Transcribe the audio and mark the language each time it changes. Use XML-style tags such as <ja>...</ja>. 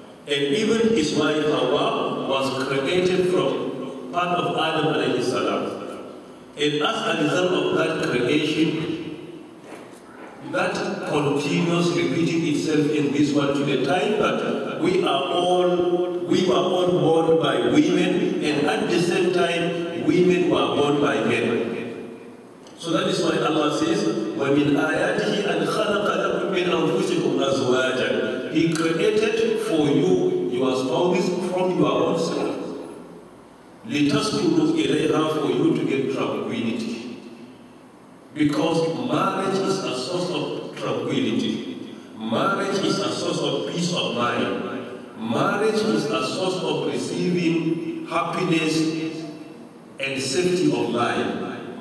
<en>And even his wife Hawa was created from part of Adam alayhi salam. And as a result of that creation, that continues repeating itself in this one to the time that we were all born by women, and at the same time, women were born by men. So that is why Allah says,</en> <ar>وَمِنْ آيَاتِهِ أَنْ خَلَقَ لَكُم مِّنْ أَنفُسِكُمْ أَزْوَاجًا.</ar> <en>He created for you your spouses from your own self.</en> <ar>لِتَسْكُنُوا إِلَيْهَا,</ar> <en>for you to get tranquility. Because marriage is a source of tranquility. Marriage is a source of peace of mind. Marriage is a source of receiving happiness and safety of life.</en>